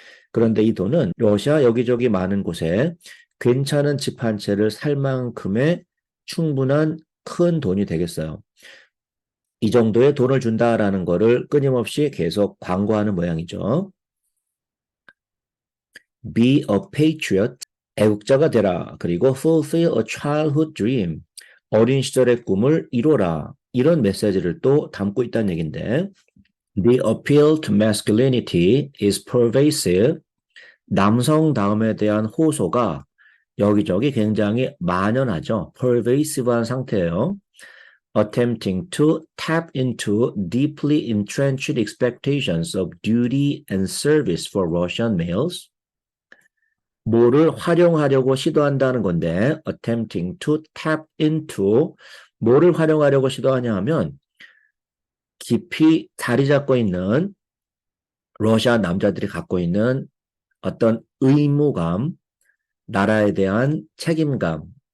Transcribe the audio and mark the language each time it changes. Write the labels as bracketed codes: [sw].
[ko] 그런데 이 돈은 러시아 여기저기 많은 곳에 괜찮은 집 한 채를 살 만큼의 충분한 큰 돈이 되겠어요. 이 정도의 돈을 준다라는 거를 끊임없이 계속 광고하는 모양이죠. [en] Be a patriot, [ko] 애국자가 되라. 그리고 [en] fulfill a childhood dream, [ko] 어린 시절의 꿈을 이뤄라. 이런 메시지를 또 담고 있다는 얘기인데 [en] The appeal to masculinity is pervasive. [ko] 남성다움에 대한 호소가 여기저기 굉장히 만연하죠. pervasive한 상태예요. [en] Attempting to tap into deeply entrenched expectations of duty and service for Russian males. [ko] 뭐를 활용하려고 시도한다는 건데 [en] attempting to tap into [ko] 뭐를 활용하려고 시도하냐 하면 깊이 자리 잡고 있는 러시아 남자들이 갖고 있는 어떤 의무감, 나라에 대한 책임감